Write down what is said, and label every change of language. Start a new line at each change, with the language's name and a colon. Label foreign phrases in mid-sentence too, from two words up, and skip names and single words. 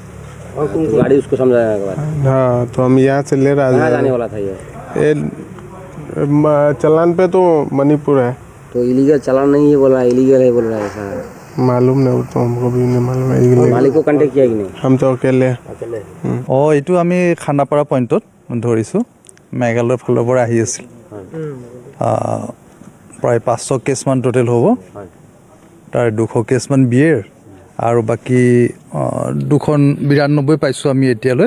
Hindi: तो गाड़ी उसको समझाने के बाद? हाँ, तो हम यहाँ से ले रहा कहाँ जाने वाला था ये? चालान पे तो मणिपुर है। तो इलीगल चालान नहीं है बोल रहा है, इलीगल है बोल रहा है ऐसा? मालूम नहीं, तो हमको भी नहीं मालूम है। मालिक को कांटेक्ट किया कि नहीं? हम तो अकेले।
Assamese: এইটো আমি খানাপাৰা পইণ্টত ধৰিছোঁ। মেঘালয়ৰ ফালৰ পৰা আহি আছিল। প্ৰায় 500 কেছমান টোটেল হ'ব। তাৰ 200 কেছমান বিয়েৰ আৰু বাকী 292 পাইছোঁ আমি এতিয়ালৈ।